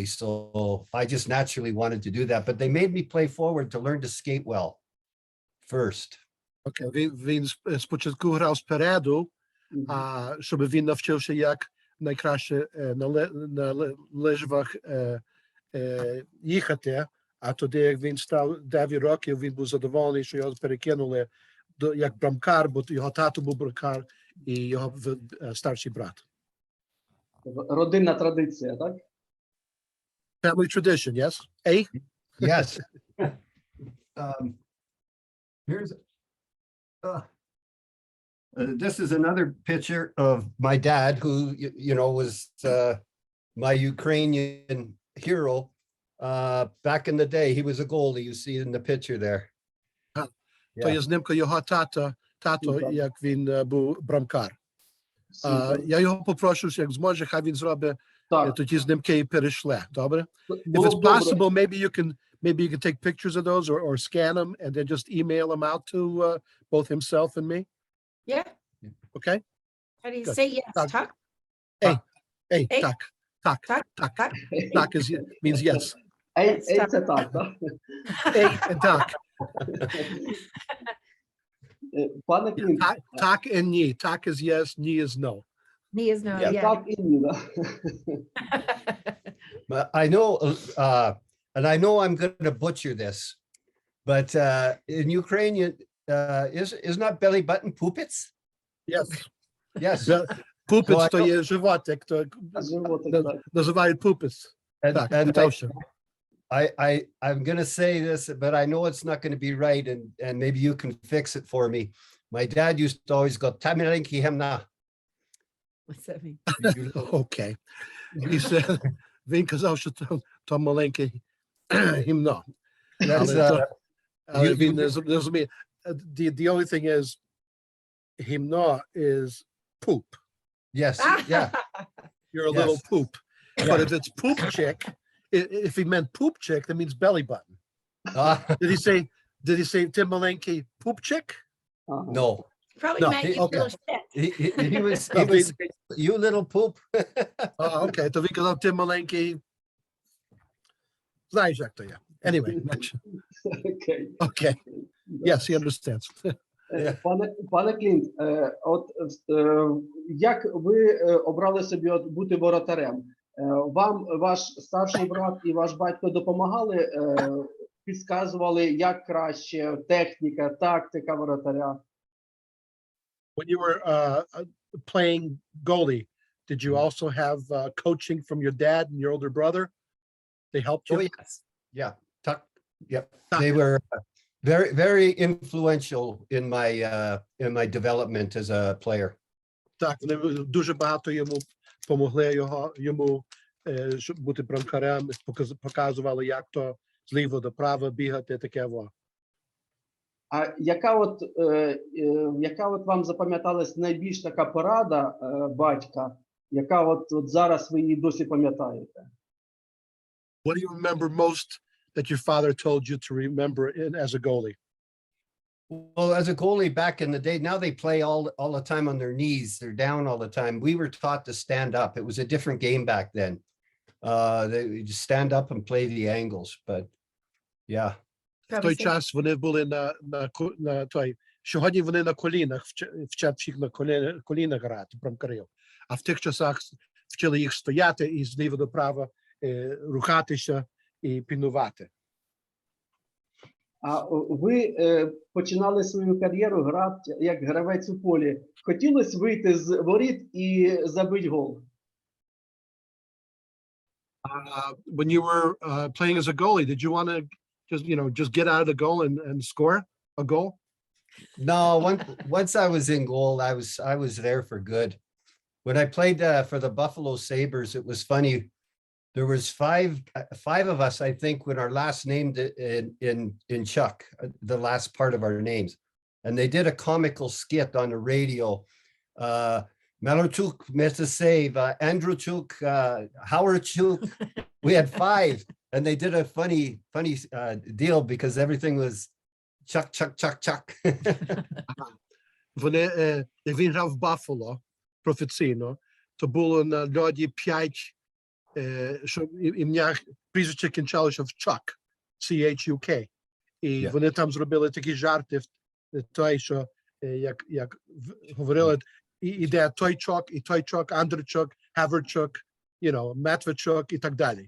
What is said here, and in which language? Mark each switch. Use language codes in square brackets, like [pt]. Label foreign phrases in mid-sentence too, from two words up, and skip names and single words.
[en] So I just naturally wanted to do that, but they made me play forward to learn to skate well first. [uk] Okay, він спочатку грав спереду, щоб він навчився, як найкраще на лижвах їхати, а тоді, як він став 9 років, він був задоволений, що його перекинули як брамкар, бо його тато був брамкар і його старший брат. Родинна традиція, так? [en] Family tradition, yes? A? Yes. Here's this is another picture of my dad, who was my Ukrainian hero back in the day. He was a goalie. You see in the picture there. [uk] То є знімка його тато, як він був брамкар. Я його попрошу, як зможе, хай він зробить тоді знімки і перешле, добре? [en] If it's possible, maybe you can take pictures of those or scan them and then just email them out to both himself and me. Yeah. Okay? How do you Good. say yes? [uk] Tak. [en] Tuck? Hey, Hey. tak. Tak means yes. [uk] Ей, це так, так? [en] Hey and tak. [uk] Пане Клінт, [en] Tak and ni. Tak is yes, ni is no. Me is no, Yeah. yeah. [uk] так і ні, да? [en] But I know, and I know I'm going to butcher this, but in Ukrainian, is not belly button pupits? Yes. Yes. [uk] Pupits то є животик, то Животик, так. називають pupits. [en] And, [uk] Так, [en] and [uk] точно. [en] I'm going to say this, but I know it's not going to be right, and maybe you can fix it for me. My dad used to always go, [uk] "ти маленьке гімно." [en] What's that mean? Okay. He said, [uk] він казав, що то маленький гімно. [en] That's [uk] Але він не розуміє. [en] The only thing is, hymno is poop. yes, yeah. You're a Yes. little poop. Yeah. But if it's poop chick, if he meant poop chick, that means belly button. Did he say [uk] ти маленький [en] poop chick? [uk] Ага. [en] No, Probably No, meant you okay. little shit. he was you little poop. [uk] Oh, okay. То він казав ти маленький. Знаєш, як то є. [en] Anyway, next. [uk] Окей. [en] Okay. Yes, he understands. [uk] Пане Клінт, як ви обрали собі бути воротарем? Вам ваш старший брат і ваш батько допомагали, підказували, як краще, техніка, тактика воротаря? [en] When you were playing goalie, did you also have coaching from your dad and your older brother? They helped you? Oh yes, yeah. Yep. They were very, very influential in my development as a player. [uk] Так, вони дуже багато йому помогли йому щоб бути брамкарем, показували, як то зліво до права бігати, таке во. А яка от вам запам'яталась найбільш така порада батька, яка от зараз ви її досі пам'ятаєте? [en] What do you remember most that your father told you to remember as a goalie? Well, as a goalie back in the day, now they play all the time on their knees. They're down all the time. We were taught to stand up. It was a different game back then. They just stand up and play the angles. But yeah. [uk] В той час вони були на той. Сьогодні вони на колінах, вчать всіх на колінах грати, брамкарів. А в тих часах вчили їх стояти і зліва до права рухатися і пінувати. А ви починали свою кар'єру грати як гравець у полі. Хотілося вийти з воріт і забити гол? [en] When you were playing as a goalie, did you want to just get out of the goal and score a goal? No, once I was in goal, I was there for good. When I played for the Buffalo Sabres, it was funny. There was five of us, I think, when our last name in Chuck, the last part of our names, and they did a comical skit on the radio. Malarchuk, Metasev, Andrewchuk, Howardchuk. We had 5, and they did a funny deal because everything was chuck, chuck, chuck, chuck. [uk] Вони, як він грав в Баффало професійно, то було на льоді 5, що ім'я, прізвище кінчалося в Chuck, C-H-U-K. І [en] Yeah. [uk] вони там зробили такі жарти, той, що, як говорили, іде той Чок, і той Чок, Андрійчук, Хаверчук, Метвичук і так далі.